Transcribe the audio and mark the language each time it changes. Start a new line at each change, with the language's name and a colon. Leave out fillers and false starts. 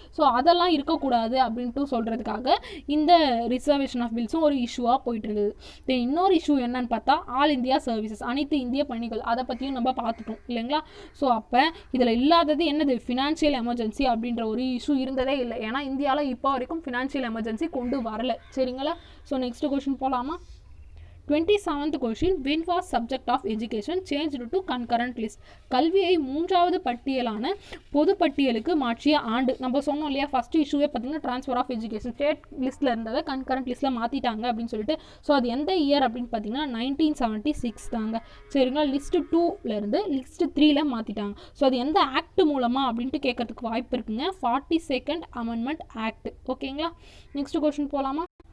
Tamil: So அதெல்லாம் இருக்கக்கூடாது அப்படின்ட்டு சொல்கிறதுக்காக இந்த ரிசர்வேஷன் ஆஃப் பில்ஸும் ஒரு இஷ்யூவாக போயிட்டு இருந்தது. தென் இன்னொரு இஷ்யூ என்னன்னு பார்த்தா ஆல் இந்தியா சர்வீசஸ், அனைத்து இந்திய பணிகள். அதை பற்றியும் நம்ம பார்த்துட்டோம் இல்லைங்களா? ஸோ அப்போ இதில் இல்லாதது என்னது, ஃபினான்ஷியல் எமர்ஜென்சி அப்படின்ற ஒரு இஷ்யூ இருந்ததே இல்லை. ஏன்னா இந்தியாவில் இப்போ வரைக்கும் ஃபினான்ஷியல் எமர்ஜென்சி கொண்டு வரல. சரிங்களா? ஸோ நெக்ஸ்ட் கொஸ்டின் போகலாமா?
English: 27th question, when was subject of education changed to concurrent list?
Tamil: கல்வியை 3வது பட்டியலான பொது பட்டியலுக்கு மாற்றிய ஆண்டு. நம்ம சொன்னோம் இல்லையா, ஃபர்ஸ்ட் இஷ்யூவே பார்த்தீங்கன்னா ட்ரான்ஸ்ஃபர் ஆஃப் எஜுகேஷன், ஸ்டேட் லிஸ்ட்டில் இருந்ததை கன்கரண்ட் லிஸ்ட்டில் மாற்றிட்டாங்க அப்படின்னு சொல்லிட்டு. ஸோ அது எந்த இயர் அப்படின்னு பார்த்தீங்கன்னா 1976 தாங்க. சரிங்களா? லிஸ்ட் 2லேருந்து லிஸ்ட் 3ல மாற்றிட்டாங்க. ஸோ அது எந்த ஆக்ட் மூலமாக அப்படின்ட்டு கேட்கறதுக்கு வாய்ப்பு இருக்குங்க, 42nd அமெண்ட்மெண்ட் ஆக்ட். ஓகேங்களா? நெக்ஸ்ட் கொஸ்டின் போகலாமா?